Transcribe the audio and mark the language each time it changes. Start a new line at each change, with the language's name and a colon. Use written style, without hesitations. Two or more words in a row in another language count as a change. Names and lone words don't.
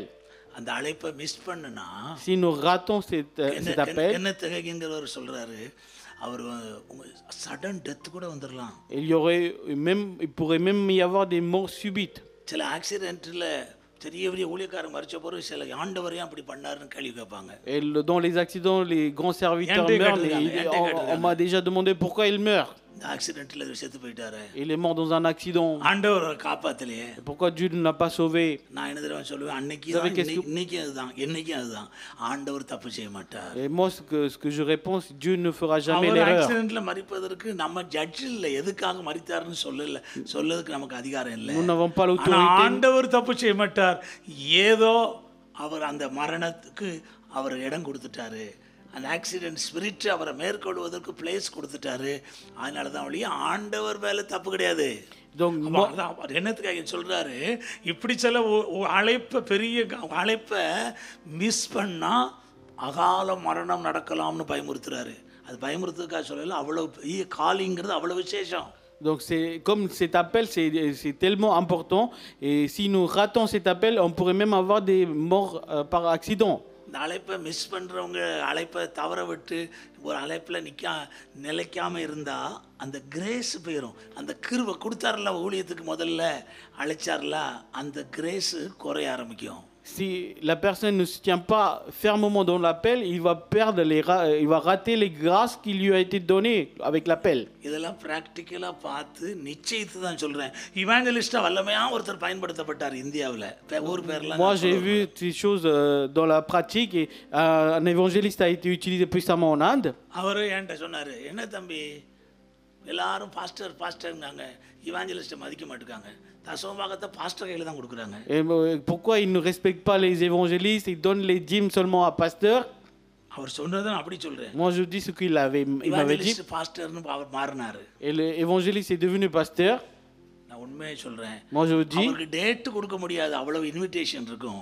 Tamil: அந்த அழைப்பை மிஸ் பண்ணுனா,
French: si nous ratons cet appel,
Tamil: என்ன திகைங்கிறவர் சொல்றாரு, அவர்
English: sudden death
Tamil: கூட வந்துடலாம்.
French: il pourrait même y avoir des morts subites.
Tamil: சில ஆக்சிடென்ட்ல பெரிய பெரிய ஊழியக்காரங்க மரிச்ச போது சில ஆண்டவரையும் அப்படி பண்ணாருன்னு கேள்வி கேட்பாங்க.
French: Et dans les accidents, les grands serviteurs meurent. On m'a déjà demandé pourquoi ils meurent.
Tamil: இந்த ஆக்சிடென்ட்ல செத்து போயிட்டாரு.
French: Il est mort dans un accident.
Tamil: ஆண்டவர் காப்பாத்தலையே.
French: Pourquoi Dieu ne l'a pas sauvé?
Tamil: நான் என்ன தெரியுமா சொல்லுவேன், அன்னைக்கு இன்னைக்கு அதுதான், என்னைக்கும் அதுதான். ஆண்டவர் தப்பு செய்ய மாட்டார்.
French: Et moi ce que je réponds, Dieu ne fera jamais l'erreur.
Tamil: ஆக்சிடென்ட்ல மரிப்பதற்கு நம்ம ஜட்ஜ் இல்ல, எதுக்காக மரித்தாருன்னு சொல்லதுக்கு நமக்கு அதிகாரம் இல்ல.
French: Nous n'avons pas l'autorité.
Tamil: ஆண்டவர் தப்பு செய்ய மாட்டார். ஏதோ அவர் அந்த மரணத்துக்கு அவர் இடம் கொடுத்துட்டாரு. அந்த
English: accident spirit
Tamil: அவரை மேற்கொள்வதற்கு பிளேஸ் கொடுத்துட்டாரு. அதனால தான் வழியே ஆண்டவர் மேலே தப்பு கிடையாது. என்னத்துக்காக சொல்றாரு, இப்படி சில அழைப்பை பெரிய அழைப்பை மிஸ் பண்ணா அகால மரணம் நடக்கலாம்னு பயமுறுத்துறாரு. அது பயமுறுத்துறதுக்காக சொல்லல, அவ்வளவு பெரிய காலிங்கிறது அவ்வளவு விசேஷம்.
French: Donc, comme cet appel, c'est tellement important. Et si nous ratons cet appel, on pourrait même avoir des morts par accident.
Tamil: இந்த அழைப்பை மிஸ் பண்ணுறவங்க, அழைப்பை தவற விட்டு ஒரு அழைப்பில் நிலைக்காமல் இருந்தால் அந்த கிரேஸ் போயிடும். அந்த கிருபை கொடுத்தாருல ஊழியத்துக்கு முதல்ல அழைச்சார்ல, அந்த கிரேஸு குறைய ஆரம்பிக்கும்.
French: Si la personne ne se tient pas fermement dans l'appel, il va perdre il va rater les grâces qui lui a été données avec l'appel.
Tamil: இதெல்லாம் ப்ராக்டிக்கலாக பார்த்து நிச்சயித்து தான் சொல்கிறேன். இவாஞ்சலிஸ்டாக வல்லமையாக ஒருத்தர் பயன்படுத்தப்பட்டார் இந்தியாவில். ஊர் பேர்லாம்
French: Moi, j'ai vu ces choses dans la pratique et un évangéliste a été utilisé puissamment en Inde.
Tamil: அவர் என்கிட்ட சொன்னார், என்ன தம்பி எல்லாரும் பாஸ்டர்ங்காங்க, இவாஞ்சலிஸ்ட்டை மதிக்க மாட்டேங்காங்க, தசமபாகத்தை பாஸ்டர் கையில் தான் கொடுக்குறாங்க.
French: Et pourquoi ils ne respectent pas les évangélistes, ils donnent les dîmes seulement à pasteur?
Tamil: அவர் சொன்னதை நான் அப்படி சொல்கிறேன்.
French: Moi, je dis ce qu'il m'avait dit.
Tamil: பாஸ்டர்னு அவர் மாறினார்.
French: Et l'évangéliste est devenu pasteur.
Tamil: நான் உண்மையை சொல்கிறேன்.
French: Moi, je vous dis,
Tamil: அவருக்கு டேட்டு கொடுக்க முடியாது, அவ்வளவு இன்விடேஷன் இருக்கும்.